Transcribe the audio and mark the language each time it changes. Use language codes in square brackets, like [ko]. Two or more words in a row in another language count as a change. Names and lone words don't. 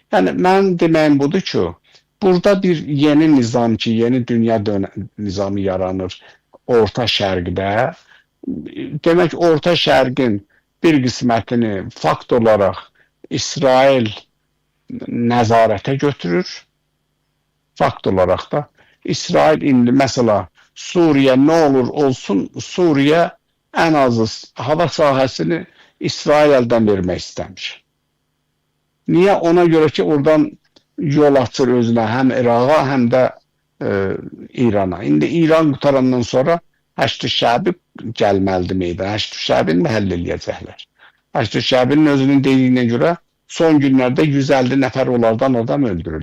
[az] Yəni, mənim deməyim budur ki, burada bir yeni nizam ki, yeni dünya nizamı yaranır Orta Şərqdə. Demək, Orta Şərqin bir qismətini fakt olaraq İsrail nəzarətə götürür. Fakt olaraq da İsrail indi [tr] mesela Suriye ne olur olsun, [az] Suriye en azı hava sahasını İsrail elden vermək istəmir. Niye? Ona göre ki oradan yol açır özünə həm Irağa həm də İrana. İndi İran qutarandan sonra Həşd-ü Şəbi gəlməlidir meydana. Həşd-ü Şəbini həll eləyəcəklər. Həşd-ü Şəbinin özünün dediyinə görə son günlərdə 150 nəfər onlardan adam öldürülür.